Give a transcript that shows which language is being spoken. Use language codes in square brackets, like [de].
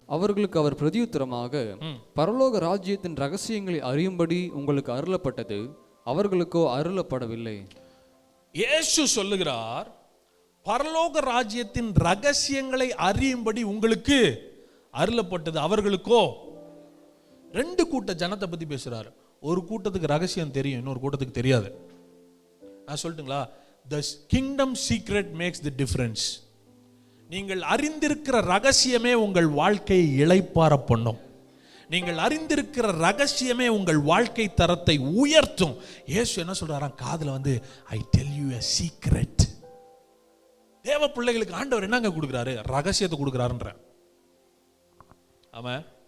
[ta] அவர்களுக்கு அவர் பிரதியுத்தரமாக, பரலோக ராஜ்யத்தின் ரகசியங்களை அறியும்படி உங்களுக்கு அருளப்பட்டது, அவர்களுக்கோ அருளப்படவில்லை. இயேசு சொல்லுகிறார், பரலோக ராஜ்யத்தின் ரகசியங்களை அறியும்படி உங்களுக்கு அருளப்பட்டது, அவர்களுக்கோ. 2 கூட்ட ஜனத்தை பத்தி பேசுறாரு. ஒரு கூட்டத்துக்கு ரகசியம் தெரியும், இன்னொரு கூட்டத்துக்கு தெரியாது. நான் சொல்லட்டுங்களா? [en] The kingdom secret makes the difference. [ta] நீங்கள் அறிந்திருக்கிற ரகசியமே உங்கள் வாழ்க்கையை இளைப்பாற பண்ணும். நீங்கள் அறிந்திருக்கிற ரகசியமே உங்கள் வாழ்க்கை தரத்தை உயர்த்தும். இயேசு என்ன சொல்றாராம் காதுல வந்து, [en] I tell you a secret. [ta] தேவ பிள்ளைகளுக்கு ஆண்டவர் என்னங்க கொடுக்குறாரு? ரகசியத்தை கொடுக்குறாருன்ற. ஆமா.